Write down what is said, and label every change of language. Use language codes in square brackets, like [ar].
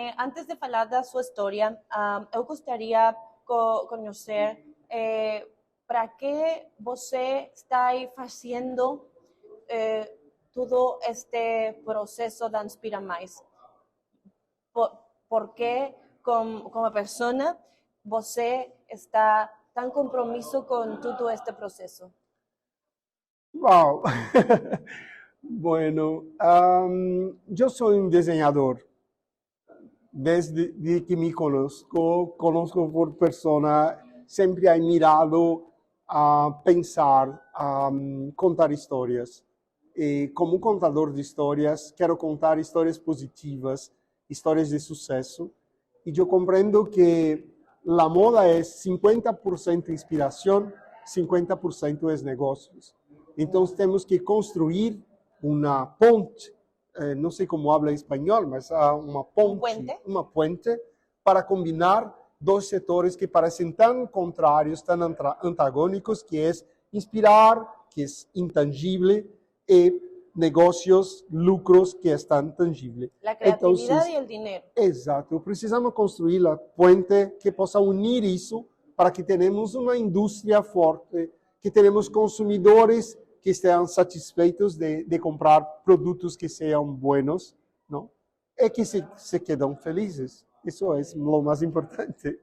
[pt] Antes de falar da sua história, eu gostaria de conhecer para que você está fazendo todo este processo da Inspira Mais. Por que, como pessoa, você está tão compromisso com todo este processo? Wow. [es] Bueno, yo soy un diseñador. Desde que me conozco por persona, siempre he mirado a pensar, a contar historias. Y como contador de historias, quiero contar historias positivas, historias de suceso. Y yo comprendo que la moda es 50% inspiración, 50% es negocios. Entonces tenemos que construir una ponte, no sé cómo habla en español, mas una ponte, una puente para combinar dos sectores que parecen tan contrarios, tan antagónicos, que es inspirar, que es intangible, y negocios, lucros, que están tangibles. La creatividad y el dinero. Exacto. [pt] Precisamos construir la puente que possa unir isso para que tenhamos uma indústria forte, que tenhamos consumidores que estejam satisfeitos de comprar produtos que sejam buenos, não? E que se quedam felizes. Isso é o mais importante.